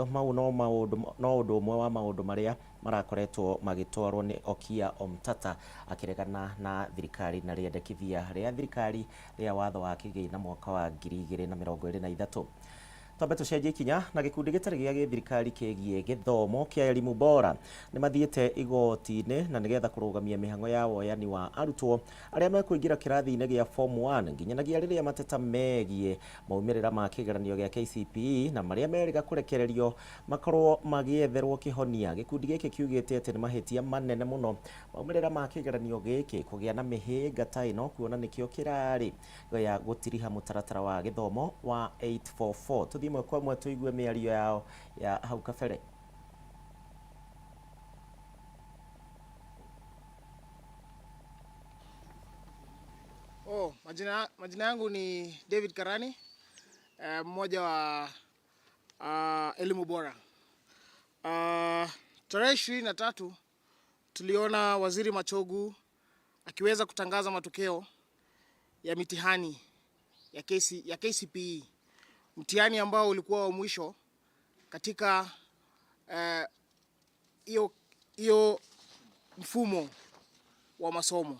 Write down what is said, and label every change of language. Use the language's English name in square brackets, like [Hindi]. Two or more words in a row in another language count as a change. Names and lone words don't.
[Kikuyu] Mau no ũndũ ũmwe wa maũndũ marĩa marakoretwo magĩtwarwo nĩ Okia Omtata akĩregana na thirikari na rĩendekithia rĩa thirikari rĩa watho wa kĩgĩna mwaka wa 2023. Twambe tũcenjie ikinya na gĩkundi gĩtarĩ gĩa gĩthirikari kĩgiĩ gĩthomo kĩa [Swahili] elimu bora [Kikuyu] nĩ mathiĩte igoti-inĩ na nĩgetha kũrũgamia mĩhang'o ya woyani wa arutwo arĩa mekũingĩra kĩrathi-inĩ gĩa form 1 nginyanagia rĩrĩa mateta megiĩ maumĩrĩra ma kĩgeranio gĩa KCPE na marĩa merĩga kũrekererio makorwo magĩetherwo kĩhonia. Gĩkundi gĩkĩ kiugĩte atĩ nĩ mahĩtia manene mũno maumĩrĩra ma kĩgeranio gĩkĩ kũgĩa na mĩhĩnga ta ĩno, kuona nĩkĩo kĩrarĩ ya gũtiriha mũtaratara wa gĩthomo wa 844. imwe kwa imwe tuigue mĩario yao ya hau kabere. [Swahili] Majina yangu ni David Karani, mmoja wa elimu bora. Tarehe 23 tuliona Waziri Machogu akiweza kutangaza matokeo ya mitihani ya KCPE, mtihani ambao ulikuwa wa mwisho katika hiyo mfumo wa masomo.